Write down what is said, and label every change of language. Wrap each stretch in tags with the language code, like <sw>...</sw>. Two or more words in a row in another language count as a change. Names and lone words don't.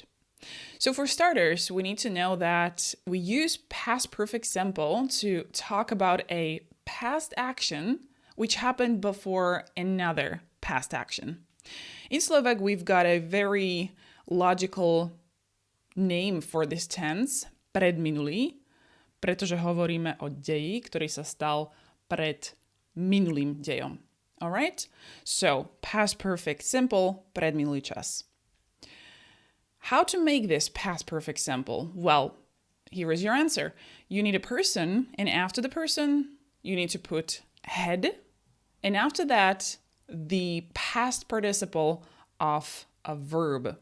<en>So for starters, we need to know that we use past perfect simple to talk about a past action which happened before another past action. In Slovak, we've got a very logical name for this tense,</en> <sk>predminulý, pretože hovoríme o deji, ktorý sa stal pred minulým dejom.</sk> <en>Alright? So, past perfect simple,</en> <sk>predminulý čas.</sk> <en>How to make this past perfect simple? Well, here is your answer. You need a person, and after the person, you need to put had, and after that, the past participle of a verb.</en>